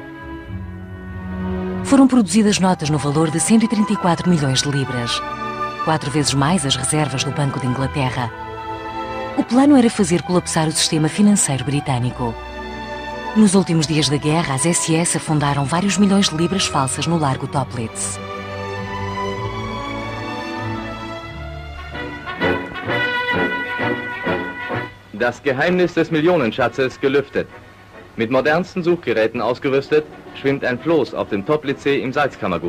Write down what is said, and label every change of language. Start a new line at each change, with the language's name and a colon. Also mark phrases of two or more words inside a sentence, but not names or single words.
Portuguese: Foram produzidas notas no valor de 134 milhões de libras, 4 vezes mais as reservas do Banco de Inglaterra. O plano era fazer colapsar o sistema financeiro britânico. Nos últimos dias da guerra, as SS afundaram vários milhões de libras falsas no largo Toplitz.
German: Das Geheimnis des Millionenschatzes gelüftet. Mit modernsten Suchgeräten ausgerüstet, schwimmt ein Floß auf dem Toplitzsee im Salzkammergut.